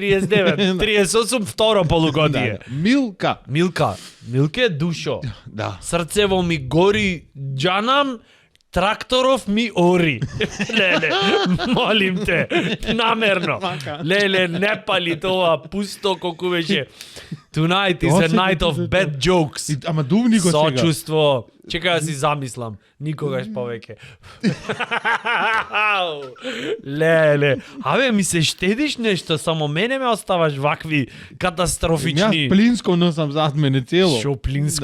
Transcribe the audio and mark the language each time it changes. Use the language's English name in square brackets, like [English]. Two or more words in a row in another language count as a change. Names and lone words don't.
[Macedonian] 39. 38 второ полугодие. Да, Милка. Милке душо. Да. Срцево ми гори џанам, тракторов ми ори. Леле, молим те, намерно. Леле, не пали тоа пусто колку беше. [English] Tonight is a night of bad jokes. [Macedonian] Ама дувни го сега. Сочувство. Чекај да си замислам. Никогаш повеќе. Леле. Абе, ми се штедиш нешто, само мене ме оставаш вакви Јас катастрофични. плинско носам зад мене цело. Шо плинско,